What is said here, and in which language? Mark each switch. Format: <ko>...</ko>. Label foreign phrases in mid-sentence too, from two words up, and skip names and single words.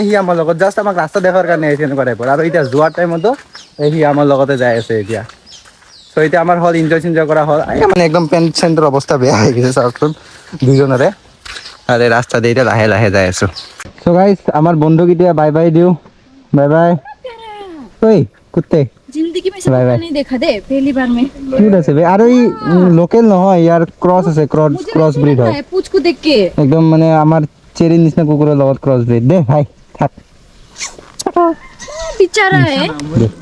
<as>সি আমাৰ লগত জাষ্ট আমাক ৰাস্তা দেখাৰ কাৰণে আহিছে এনেকুৱা টাইপৰ। আৰু এতিয়া যোৱাৰ টাইমতো সি আমাৰ লগতে যাই আছে এতিয়া। চ' এতিয়া আমাৰ হ'ল এনজয় চেনজয় কৰা হ'ল। মানে একদম পেণ্ট চেণ্টৰ অৱস্থা বেয়া হৈ গৈছে চাওকচোন দুজনৰে। আৰে ৰাস্তা দি এতিয়া লাহে লাহে যাই আছোঁ। চ' গাইজ আমাৰ বন্ধুক এতিয়া</as> <en>bye bye</en> <as>দিওঁ, বাই বাই। ঐ কুত্তে</as> <hi>जिंदगी में</hi> <en>Bye, bye.</en> <hi>नहीं देखा दे पहली बार में।</hi> <as>কিউট আছে বে। আৰু ই লোকেল নহয়, ইয়াৰ ক্ৰছ আছে,</as> <en>cross breed</en> <as>হয়</as> <hi>पूछ को देख के</hi> <as>একদম, মানে আমাৰ চেৰিৰ নিচিনা কুকুৰৰ লগত</as> <en>cross breed.</en> <as>দে ভাই থাক।</as> <hi>बेचारा है।</hi> <as>দে।</as>